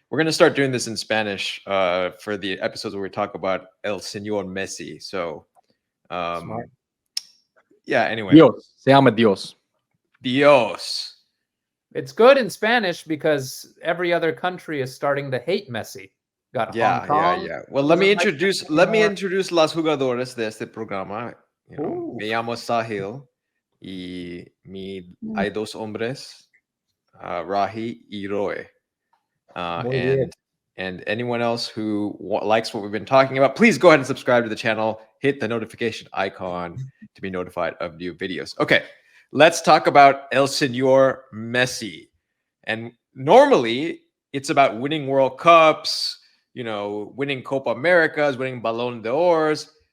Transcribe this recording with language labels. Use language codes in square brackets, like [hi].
[en] We're going to start doing this in Spanish for the episodes where we talk about El Señor Messi. So, yeah, anyway. [es] Dios. Se llama Dios. Dios. [en] It's good in Spanish because every other country is starting to hate Messi. Got Hong Kong. Well, let me introduce [es] las jugadoras de este programa. Me llamo Sahil y hay dos hombres, Rahi y Roy. [en] And anyone else who likes what we've been talking about, please go ahead and subscribe to the channel. Hit the notification icon to be notified of new videos. Okay, let's talk about El Señor Messi. And normally, it's about winning World Cups, winning Copa Americas, winning Ballon d'Ors.